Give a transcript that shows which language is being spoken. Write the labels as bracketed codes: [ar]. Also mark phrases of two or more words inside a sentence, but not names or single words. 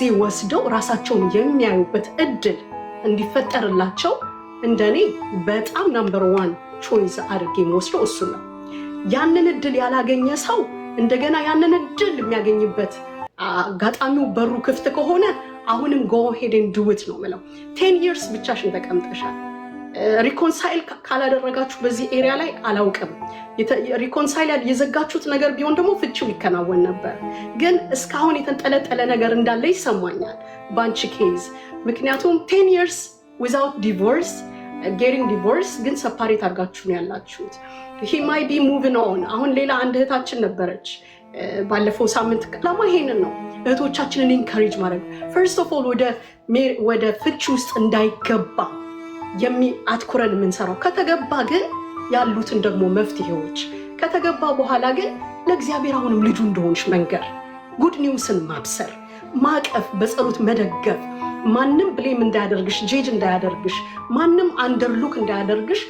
[am] ወስደው ራሳቸውን የሚያዩበት እድል እንዲፈጠርላቸው እንደኔ በጣም [en] number 1 choice [am] አድርጌ የምወስደው እሱ ነው። ያንን እድል ያላገኘ ሰው እንደገና ያንን እድል የሚያገኝበት አጋጣሚው በሩ ክፍት ከሆነ አሁንም [en] go ahead and do it [am] ነው የምለው። [en] 10 years [am] ብቻሽን ተቀምጠሻል። ሪኮንሳይል ካላደረጋችሁ በዚህ ኤሪያ ላይ አላውቅም። ሪኮንሳይል የዘጋችሁት ነገር ቢሆን ደግሞ ፍቺው ይከናወን ነበር። ግን እስካሁን የተንጠለጠለ ነገር እንዳለ ይሰማኛል ባንቺ ኬዝ። ምክንያቱም [en] 10 years without divorce, getting divorce [am] ግን ሰፓሬት አድርጋችሁ ነው ያላችሁት። [en] he might be moving on። [am] አሁን ሌላ አንድ እህታችን ነበረች ባለፈው ሳምንት ለማ ይሄንን ነው እህቶቻችንን ኢንካሬጅ ማድረግ [en] first of all [am] ወደ ፍቺ ውስጥ እንዳይገባ አትኩረን የምንሰራው። ከተገባ ግን ያሉትን ደግሞ መፍትሄዎች ከተገባ በኋላ ግን ለእግዚአብሔር አሁንም ልጁ እንደሆንሽ መንገር፣ [en] good newsን [am] ማብሰር፣ ማቀፍ፣ በጸሎት መደገፍ፣ ማንም ብሌም እንዳያደርግሽ፣ ጄጅ እንዳያደርግሽ፣ ማንም አንደርሉክ እንዳያደርግሽ